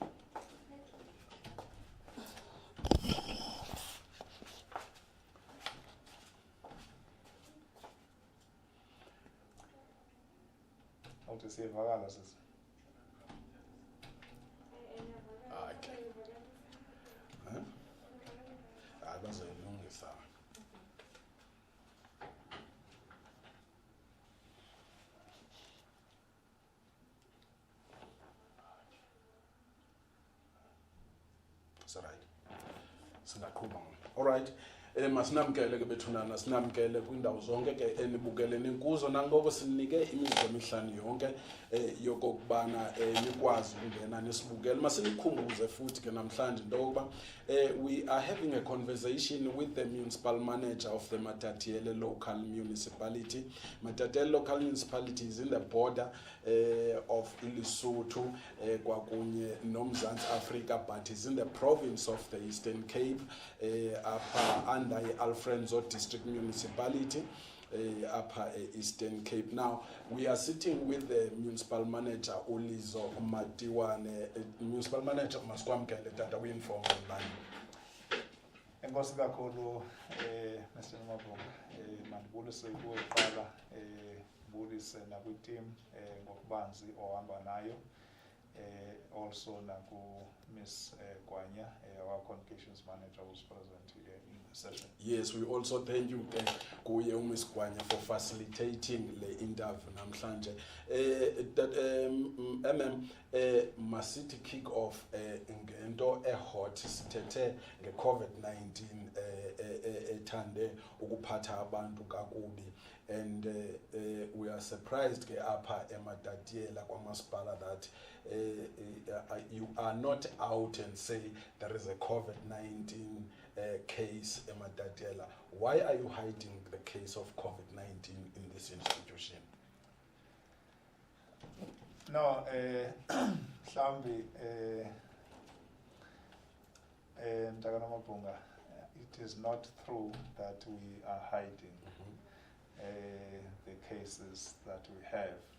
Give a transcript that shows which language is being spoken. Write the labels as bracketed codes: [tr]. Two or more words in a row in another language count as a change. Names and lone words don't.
[xh] Awuthi siyavakala sisi. Okay. Bazoyilungisa. [en] It's all right. Singaqhuba. All right. [xh] Masinamkele ke bethunana, sinamkele kwindawo zonke ke enibukeleni kuzo nangoku sinike imizuzu emihlanu yonke yokokubana nikwazi ukungena nisibukele. Masinikhumbuze futhi ke namhlanje into yokuba [en] we are having a conversation with the municipal manager of the Matatiele local municipality. Matatiele local municipality is in the border of Lesotho [xh] kwakunye noMzantsi Africa, [en] but is in the province of the Eastern Cape under Alfredo district municipality upper Eastern Cape. Now we are sitting with the municipal manager Lizo Matiwane. [xh] Municipal manager masikwamkele tata we-inform online. Enkosi kakhulu Mr Mabonga, mandibulise kuqala bulise nakwi-team ngokubanzi ohamba nayo [en] Also naku Miss Gwanya, our communications manager, who's present here in the session. Yes, we also thank you, Kuye Ms. Gwanya, for facilitating the interview namhlanje. [xh] Masithi [en] kick off [xh] ngento hot sithethe nge-COVID-19 ethande ukuphatha abantu kakubi, [en] and we are surprised [xh] ke apha eMatatiele kwamasipala [en] that you are not out and say there is a COVID-19 case eMatatiele. Why are you hiding the case of COVID-19 in this institution? No, Mhlambi, Mtakana Mabhunga, it is not true that we are hiding the cases that we have.